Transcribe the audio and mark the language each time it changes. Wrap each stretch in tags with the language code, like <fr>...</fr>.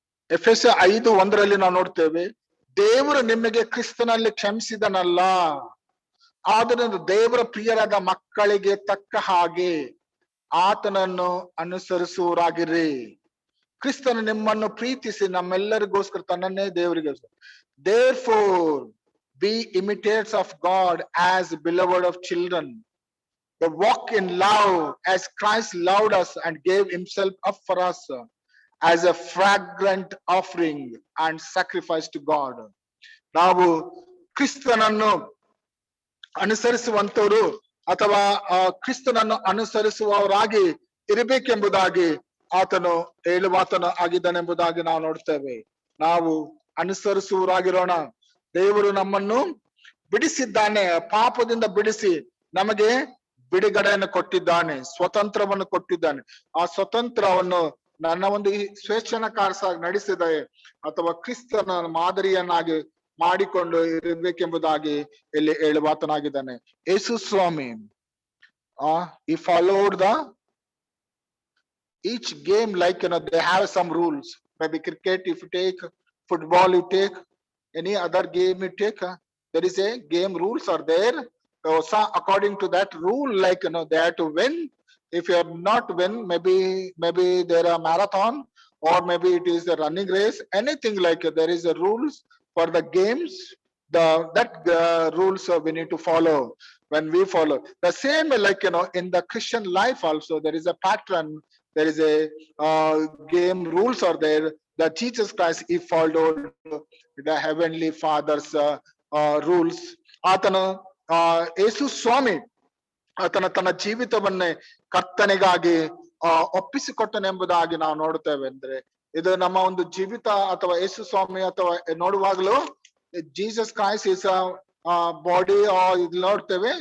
<kn>ಎಫೆಸ 5:1 ನಾವು ನೋಡ್ತೇವೆ, ದೇವರು ನಿಮಗೆ ಕ್ರಿಸ್ತನಲ್ಲಿ ಕ್ಷಮಿಸಿದನಲ್ಲ, ಆದ್ದರಿಂದ ದೇವರ ಪ್ರಿಯರಾದ ಮಕ್ಕಳಿಗೆ ತಕ್ಕ ಹಾಗೆ ಆತನನ್ನು ಅನುಸರಿಸುವರಾಗಿರಿ. ಕ್ರಿಸ್ತನು ನಿಮ್ಮನ್ನು ಪ್ರೀತಿಸಿ ನಮ್ಮೆಲ್ಲರಿಗೋಸ್ಕರ ತನ್ನನ್ನೇ ದೇವರಿಗೆ.</kn> <en>Therefore be imitators of God as beloved of children. The walk in love as Christ loved us and gave himself up for us as a fragrant offering and sacrifice to God.</en> <kn>ನಾವು ಕ್ರಿಸ್ತನನ್ನು ಅನುಸರಿಸುವಂತವರು ಅಥವಾ ಕ್ರಿಸ್ತನನ್ನು ಅನುಸರಿಸುವವರಾಗಿ ಇರಬೇಕೆಂಬುದಾಗಿ ಆತನು ಹೇಳುವಾತನು ಆಗಿದ್ದಾನೆಂಬುದಾಗಿ ನಾವು ನೋಡ್ತೇವೆ. ನಾವು ಅನುಸರಿಸುವವರಾಗಿರೋಣ. ದೇವರು ನಮ್ಮನ್ನು ಬಿಡಿಸಿದ್ದಾನೆ, ಪಾಪದಿಂದ ಬಿಡಿಸಿ ನಮಗೆ ಬಿಡುಗಡೆಯನ್ನು ಕೊಟ್ಟಿದ್ದಾನೆ, ಸ್ವತಂತ್ರವನ್ನು ಕೊಟ್ಟಿದ್ದಾನೆ. ಆ ಸ್ವತಂತ್ರವನ್ನು ನನ್ನ ಒಂದು ಈ ಸ್ವೇಚ್ಛನಕಾರಸಾಗಿ ನಡೆಸಿದೆ ಅಥವಾ ಕ್ರಿಸ್ತನ ಮಾದರಿಯನ್ನಾಗಿ ಮಾಡಿಕೊಂಡು ಇರಬೇಕೆಂಬುದಾಗಿ ಇಲ್ಲಿ ಹೇಳುವಾತನಾಗಿದ್ದಾನೆ.</kn> <en>Yesu Swami he followed the each game like they have some rules. Maybe cricket if you take, football you take, any other game you take, there is a game rules are there. So according to that rule, like they have to win. If you are not win, maybe there are marathon or maybe it is a running race, anything like there is a rules for the games. That rules we need to follow. When we follow the same, like in the Christian life also there is a pattern, there is a game rules are there that Jesus Christ he followed the heavenly Father's rules.</en> <kn>ಆತನು ಯೇಸು ಸ್ವಾಮಿ ಆತನ ತನ್ನ ಜೀವಿತವನ್ನೇ ಕರ್ತನೆಗಾಗಿ ಒಪ್ಪಿಸಿಕೊಟ್ಟನೆಂಬುದಾಗಿ ನಾವು ನೋಡುತ್ತೇವೆ. ಅಂದ್ರೆ ಇದು ನಮ್ಮ ಒಂದು ಜೀವಿತ ಅಥವಾ ಯೇಸು ಸ್ವಾಮಿ ಅಥವಾ ನೋಡುವಾಗಲೂ</kn> <en>Jesus Christ is body</en> <kn>ಇದು ನೋಡ್ತೇವೆ.</kn>